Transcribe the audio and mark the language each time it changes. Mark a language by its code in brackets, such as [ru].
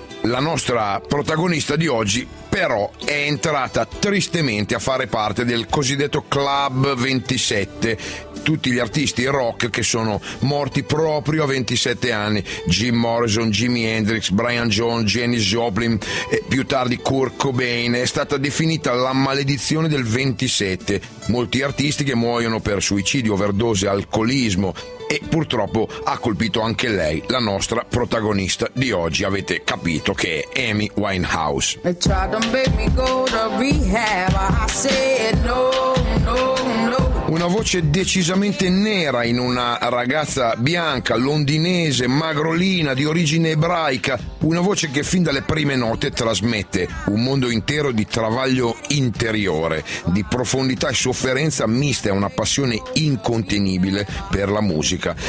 [it] La nostra protagonista di oggi però è entrata tristemente a fare parte del cosiddetto Club 27, tutti gli artisti rock che sono morti proprio a 27 anni: Jim Morrison, Jimi Hendrix, Brian Jones, Janis Joplin e più tardi Kurt Cobain. È stata definita la maledizione del 27. Molti artisti che muoiono per suicidio, overdose, alcolismo. E purtroppo ha colpito anche lei, la nostra protagonista di oggi. Avete capito che è Amy Winehouse. [en] They tried to make me go to rehab, I said no, no, no. [it] Una voce decisamente nera in una ragazza bianca, londinese, magrolina, di origine ebraica. Una voce che fin dalle prime note trasmette un mondo intero di travaglio interiore, di profondità e sofferenza miste a una passione incontenibile per la musica.